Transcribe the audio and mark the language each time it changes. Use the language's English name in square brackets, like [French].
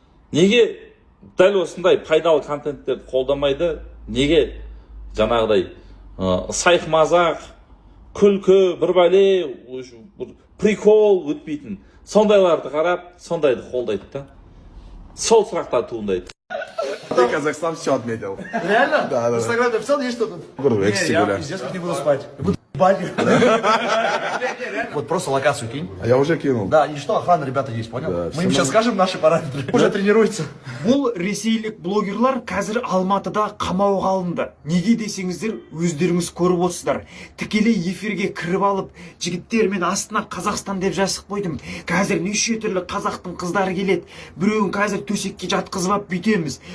[Kazakh] Неге дәл осындай пайдалы контенттерді қолдамайды? Неге жаңағыдай сайқ мазақ, күлкі, бір бәле, прикол өтпейтін сондайларды қарап, сондайды қолдайды да. Сол сұрақтар туындайды. [Russian] Ты Казахстан все отметил. Реально? Да. В Инстаграме написал, есть что-то? Буду Я пиздец, как не буду спать. Вот просто локацию кинь. А я уже кинул. Да, и что, охрана, ребята, есть, понял? Да, Мы всё им сейчас скажем наши параметры. Уже тренируется. [Kazakh] Бұл ресейлік блогерлар қазір Алматыда қамауға алынды. Неге десеңіздер, өздеріңіз көріп отырсыздар. Тікелей эфирге кіріп алып, жігіттер мен астына Қазақстан деп жазып қойдым. Қазір неше түрлі қазақтың қыздары келеді. Біреуін қазір төсекке жатқызып алып бүйтеміз.